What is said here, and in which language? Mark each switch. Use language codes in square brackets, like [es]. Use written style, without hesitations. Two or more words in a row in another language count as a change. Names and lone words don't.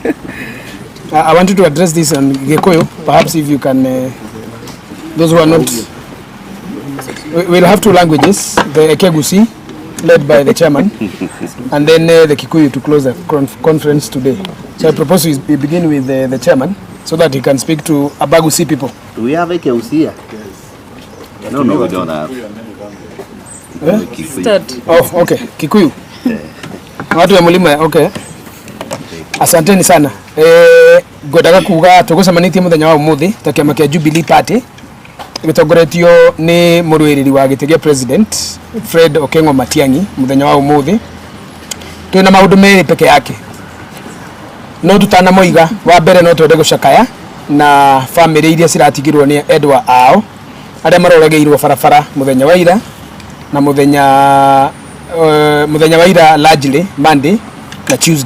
[en] I wanted to address this on Gikuyu. Perhaps if you can, those who are not, we'll have two languages, the Ekegusi, led by the chairman, and then the Kikuyu to close the conference today. So I propose we begin with the chairman, so that he can speak to Abagusi people. Do we have Ekegusi here? Yes. No, we don't have. Oh, okay. Kikuyu. [sw] Watu ya mulima, okay. Asanteni sana. [ki] Godaga kuga tugucamanĩtie mũthenya wa ũmũthĩ ta kĩama kĩa Jubilee Party gĩtongoretio nĩ mũrũĩrĩri wa gĩtĩ gĩa president Fred Okengo Matiang'I mũthenya wa ũmũthĩ. Twĩna maũndũ merĩ peke yake. No tutanamoiga wa mbere no twende gũcakaya na family iria ciratigirwo nĩ endwa ao arĩa maroregeirwo barabara mũthenya wa ira na mũthenya wa ira [en] largely Monday [ki] na Tuesday.